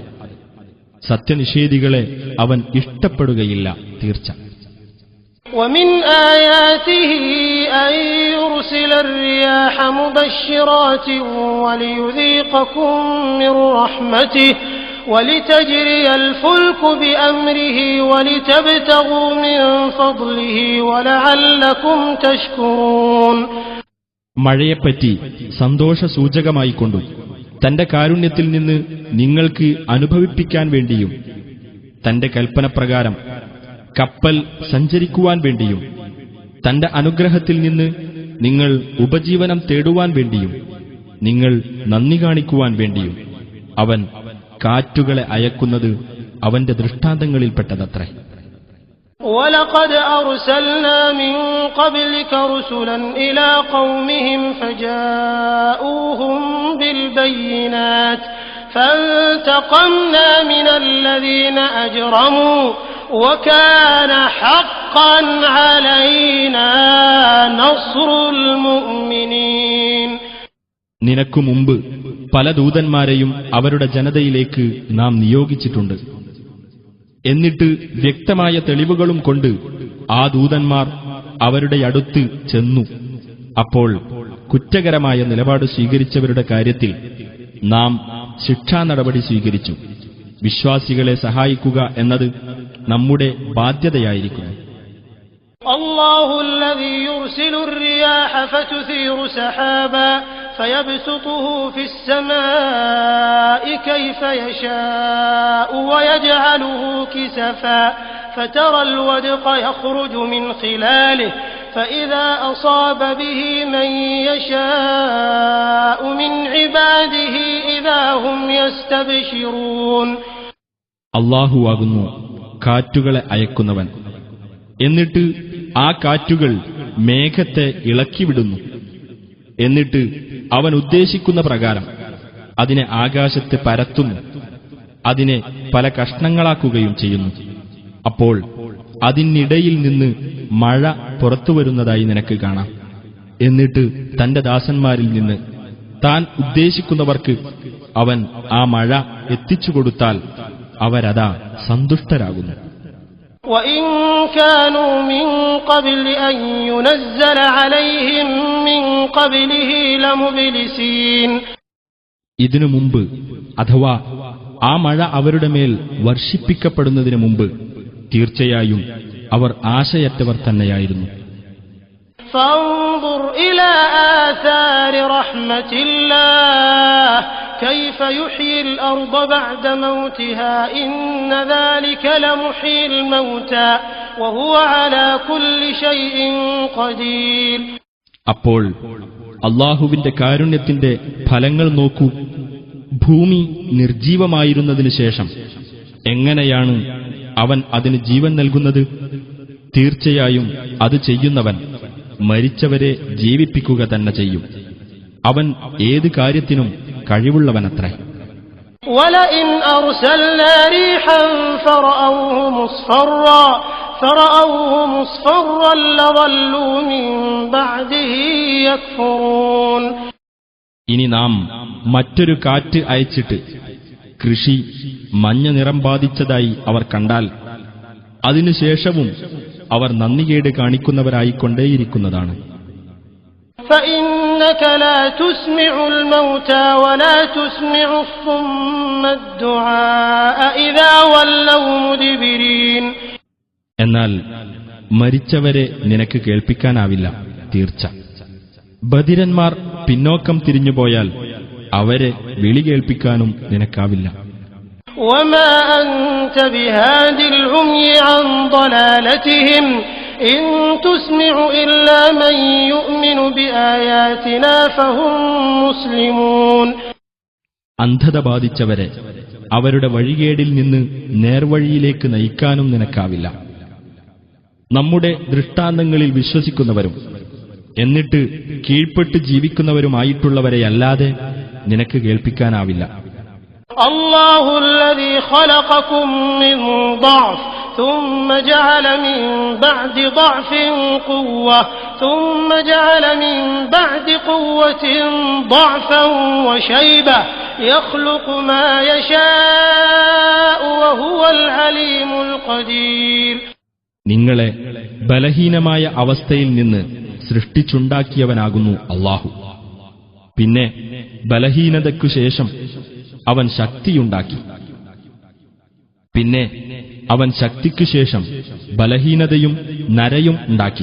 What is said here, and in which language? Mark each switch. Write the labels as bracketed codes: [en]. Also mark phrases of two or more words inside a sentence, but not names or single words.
[ml] സത്യനിഷേധികളെ അവൻ ഇഷ്ടപ്പെടുകയില്ല, തീർച്ച. [ar] ومن آياته أن يرسل الرياح مبشرات وليذيقكم من رحمته ولتجري الفلك بأمره ولتبتغوا من فضله ولعلكم تشكرون. [ml] മഴയെപ്പറ്റി സന്തോഷസൂചകമായിക്കൊണ്ടും തന്റെ കാരുണ്യത്തിൽ നിന്ന് നിങ്ങൾക്ക് അനുഭവിപ്പിക്കാൻ വേണ്ടിയും തന്റെ കൽപ്പനപ്രകാരം കപ്പൽ സഞ്ചരിക്കുവാൻ വേണ്ടിയും തന്റെ അനുഗ്രഹത്തിൽ നിന്ന് നിങ്ങൾ ഉപജീവനം തേടുവാൻ വേണ്ടിയും നിങ്ങൾ നന്ദി കാണിക്കുവാൻ വേണ്ടിയും അവൻ കാറ്റുകളെ അയക്കുന്നത് അവന്റെ ദൃഷ്ടാന്തങ്ങളിൽപ്പെട്ടതത്രേ. [ar] وَلَقَدْ أَرْسَلْنَا مِن قَبْلِكَ رُسُلًا إِلَى قَوْمِهِمْ فَجَاءُوهُم بِالْبَيِّنَاتِ فَانْتَقَمْنَا مِنَ الَّذِينَ أَجْرَمُوا وَكَانَ حَقًّا عَلَيْنَا نَصْرُ الْمُؤْمِنِينَ. [ml] നിനക്കു മുമ്പ് പല ദൂതന്മാരെയും അവരുടെ ജനതയിലേക്ക് നാം നിയോഗിച്ചിട്ടുണ്ട്. എന്നിട്ട് വ്യക്തമായ തെളിവുകളും കൊണ്ട് ആ ദൂതന്മാർ അവരുടെ അടുത്ത് ചെന്നു. അപ്പോൾ കുറ്റകരമായ നിലപാട് സ്വീകരിച്ചവരുടെ കാര്യത്തിൽ നാം ശിക്ഷാ നടപടി സ്വീകരിച്ചു. വിശ്വാസികളെ സഹായിക്കുക എന്നത് നമ്മുടെ ബാധ്യതയായിരിക്കുന്നു. [ar] الله الذي يرسل الرياح فتثير سحابا فيبسطه في السماء كيف يشاء ويجعله كسفا فترى الودق يخرج من خلاله فإذا أصاب به من يشاء من عباده إذا هم يستبشرون. [ml] അല്ലാഹുവാകുന്നു കാറ്റുകളെ അയക്കുന്നവൻ. എന്നിട്ട് ആ കാറ്റുകൾ മേഘത്തെ ഇളക്കിവിടുന്നു. എന്നിട്ട് അവൻ ഉദ്ദേശിക്കുന്ന പ്രകാരം അതിനെ ആകാശത്ത് പരത്തുന്നു. അതിനെ പല കഷ്ണങ്ങളാക്കുകയും ചെയ്യുന്നു. അപ്പോൾ അതിനിടയിൽ നിന്ന് മഴ പുറത്തുവരുന്നതായി നിനക്ക് കാണാം. എന്നിട്ട് തന്റെ ദാസന്മാരിൽ നിന്ന് താൻ ഉദ്ദേശിക്കുന്നവർക്ക് അവൻ ആ മഴ എത്തിച്ചുകൊടുത്താൽ അവരതാ സന്തുഷ്ടരാകുന്നു. [ar] وَإِن كَانُوا مِن قَبْلِ أَن يُنَزَّلَ عَلَيْهِم مِّن قَبْلِهِ لَمُبْلِسِينَ. [ml] ഇതിനു മുമ്പ് അഥവാ ആ മഴ അവരുടെ മേൽ വർഷിപ്പിക്കപ്പെടുന്നതിനു മുമ്പ് തീർച്ചയായും അവർ ആശയറ്റവർ തന്നെയായിരുന്നു. [ar] فانظر إلى آثار رحمة الله كيف يحيي الأرض بعد موتها إن ذلك لمحيي الموتى وهو على كل شيء قدير. [ml] അപ്പോൾ അല്ലാഹുവിന്റെ കാരുണ്യത്തിന്റെ ഫലങ്ങൾ നോക്കൂ. ഭൂമി നിർജീവമായിരുന്നതിനു ശേഷം എങ്ങനെയാണ് അവൻ അതിന് ജീവൻ നൽകുന്നത്? തീർച്ചയായും അത് ചെയ്യുന്നവൻ മരിച്ചവരെ ജീവിപ്പിക്കുക തന്നെ ചെയ്യും. അവൻ ഏത് കാര്യത്തിനും കഴിവുള്ളവനത്രേ. [ar] وَلَئِنْ أَرْسَلْنَا رِيحًا فَرَأَوْهُ مُصْفَرًّا لَظَلُّوا مِنْ بَعْدِهِ يَكْفُرُونَ. [ml] ഇനി നാം മറ്റൊരു കാറ്റ് അയച്ചിട്ട് കൃഷി മഞ്ഞ നിറം ബാധിച്ചതായി അവർ കണ്ടാൽ അതിനുശേഷവും അവർ നന്ദികേട് കാണിക്കുന്നവരായിക്കൊണ്ടേയിരിക്കുന്നതാണ്. [ar] فَإِنَّكَ لَا تُسْمِعُ الْمَوْتَى وَلَا تُسْمِعُ الصُّمَّ الدُّعَاءَ إِذَا وَلَّوْا مُدْبِرِينَ. [ml] എന്നാൽ മരിച്ചവരെ നിനക്ക് കേൾപ്പിക്കാനാവില്ല, തീർച്ച. ബധിരന്മാർ പിന്നോക്കം തിരിഞ്ഞുപോയാൽ അവരെ വിളി കേൾപ്പിക്കാനും നിനക്കാവില്ല. [ar] وَمَا أَنْتَ بِهَادِ الْعُمْيِ عَنْ ضَلَالَتِهِمْ إِنْ تُسْمِعُ إِلَّا مَنْ يُؤْمِنُ بِآيَاتِنَا فَهُمْ مُسْلِمُونَ. [ml] അന്ധത ബാധിച്ചവരെ അവരുടെ വഴികേടിൽ നിന്ന് നേർവഴിയിലേക്ക് നയിക്കാനും നിനക്കാവില്ല. നമ്മുടെ ദൃഷ്ടാന്തങ്ങളിൽ വിശ്വസിക്കുന്നവരും എന്നിട്ട് കീഴ്പ്പെട്ട് ജീവിക്കുന്നവരുമായിട്ടുള്ളവരെയല്ലാതെ നിനക്ക് കേൾപ്പിക്കാനാവില്ല. [ar] അല്ലാഹു الذي خلقكم من ضعف ثم جعل من بعد ضعف قوة ثم جعل من بعد قوة ضعفا وشيبة يخلق ما يشاء وهو العليم القدير. [ml] നിങ്ങളെ ബലഹീനമായ അവസ്ഥയിൽ നിന്ന് സൃഷ്ടിച്ചുണ്ടാക്കിയവനാകുന്നു അല്ലാഹു. പിന്നെ ബലഹീനതയ്ക്കു ശേഷം അവൻ ശക്തിയുണ്ടാക്കി. പിന്നെ അവൻ ശക്തിക്കു ശേഷം ബലഹീനതയും നരയും ഉണ്ടാക്കി.